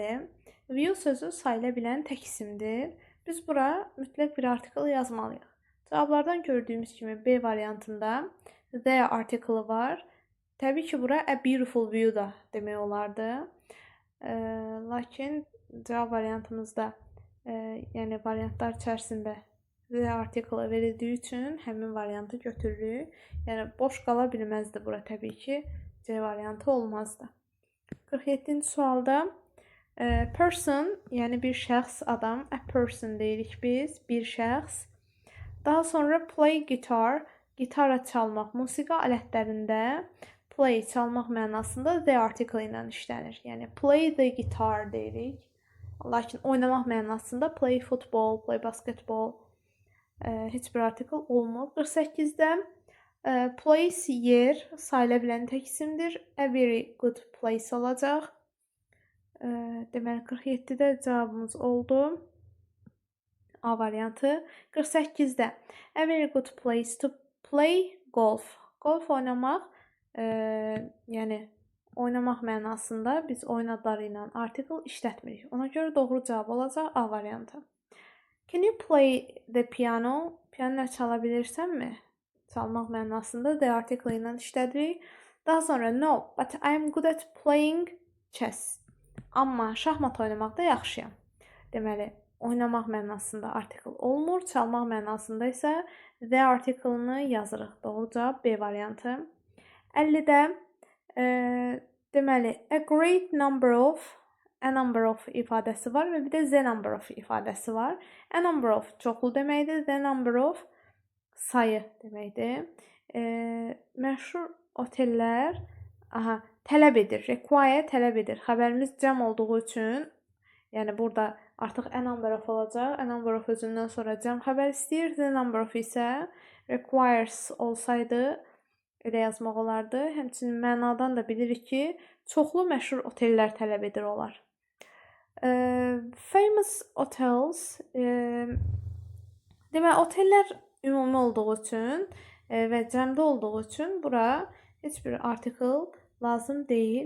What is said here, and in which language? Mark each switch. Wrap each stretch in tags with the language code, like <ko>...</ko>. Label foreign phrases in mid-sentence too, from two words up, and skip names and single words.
<az>View sözü sayıla bilən tək isimdir. Biz bura mütləq bir article yazmalıyıq. Cavablardan gördüyümüz kimi B variantında</az> <en>the article</en> <az>var. Təbii ki, bura</az> <en>a beautiful view</en> <az>da demək olardı. Lakin cavab variantımızda, yəni variantlar içərisində</az> <en>the article</en> <az>verildiyi üçün həmin variantı götürürük. Yəni boş qala bilməzdi bura təbii ki. C variantı olmazdı. 47-ci sualda person, yəni bir şəxs, adam,</az> <en>a person</en> <az>deyirik biz, bir şəxs. Daha sonra</az> <en>play guitar,</en> <az>gitara çalmaq, musiqi alətlərində play çalmaq mənasında</az> <en>the article</en> <az>ilə işlənir. Yəni</az> <en>play the guitar</en> <az>deyirik. Lakin oynamaq mənasında</az> <en>play football, play basketball</en> <az>heç bir article olmur. 48-də place yer sayıla bilən tək isimdir.</az> <en>A very good place olacaq.</en> <az>Deməli 47-də cavabımız oldu. A variantı.</az> <en>48-də a very good place to play golf. Golf oynamaq, yəni oynamaq mənasında biz oyun adları ilə article işlətmirik.</en> <az>Ona görə doğru cavab olacaq A variantı.</az> <en>Can you play the piano?</en> <az>Piano çala bilirsənmi? Çalmaq mənasında</az> <en>the article</en> <az>ilə işlədirik. Daha sonra</az> <en>no, but I am good at playing chess.</en> <az>Amma şahmat oynamaqda yaxşıyam. Deməli, oynamaq mənasında article olmur, çalmaq mənasında isə</az> <en>the article-</en> <az>ını yazırıq. Doğru cavab B variantı. 50-də deməli,</az> <en>a number of</en> <az>ifadəsi var və bir də</az> <en>the number of</en> <az>ifadəsi var.</az> <en>A number of</en> <az>çoxlu deməkdir,</az> <en>the number of</en> <az>sayı deməkdir. Məşhur otellər tələb edir, require tələb edir. Xəbərimiz cəm olduğu üçün, yəni burada artıq</az> <en>a number of</en> <az>olacaq.</az> <en>A number of</en> <az>özündən sonra cəm xəbər istəyir.</az> <en>The number of</en> <az>isə requires olsaydı elə yazmaq olardı. Həmçinin mənadan da bilirik ki, çoxlu məşhur otellər tələb edir olar.</az> <en>Famous hotels,</en> <az>demək otellər ümumi olduğu üçün və cəmdə olduğu üçün bura heç bir article lazım deyil.</az>